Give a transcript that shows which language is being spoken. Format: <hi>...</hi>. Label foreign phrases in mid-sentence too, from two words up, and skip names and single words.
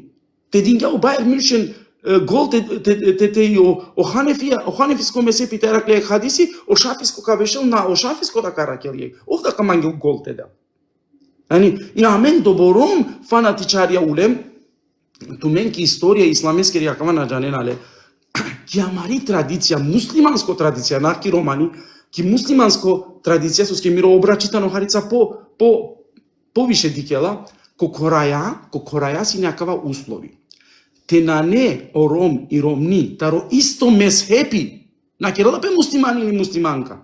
<rom>Те динга о Бајер Мюншен гол те о Ханефиско месепи те ракле хадиси, о Шафиско кавешел на о Шафиско да каракелје. Овда камангел гол те да. И амен добором фанатичарија улем, туменки историја исламескери акава на џаненале, ки амари традиција, муслиманско традиција, наки романи, ки муслиманско традиција со ке миро обрачитано харица повише дикела, ко кораја си някава услови. Те на не о ром и ромни, таро исто мезхепи, на керала пе муслиман или муслиманка.</rom>